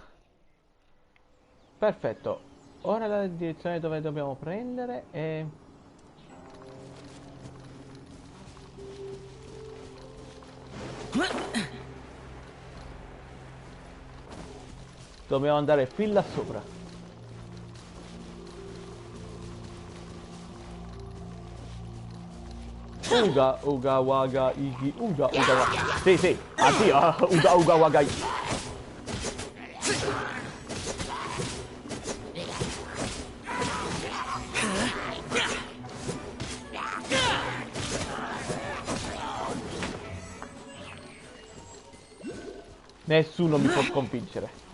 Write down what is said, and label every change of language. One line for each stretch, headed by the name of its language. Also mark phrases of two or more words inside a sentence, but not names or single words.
Italian: Perfetto, ora la direzione dove dobbiamo prendere è... Dobbiamo andare fin là sopra. Uga, uga, waga, igi, uga, uga, waga. Sì, sì, addio, uga, uga, waga, igi. Nessuno mi può sconfiggere.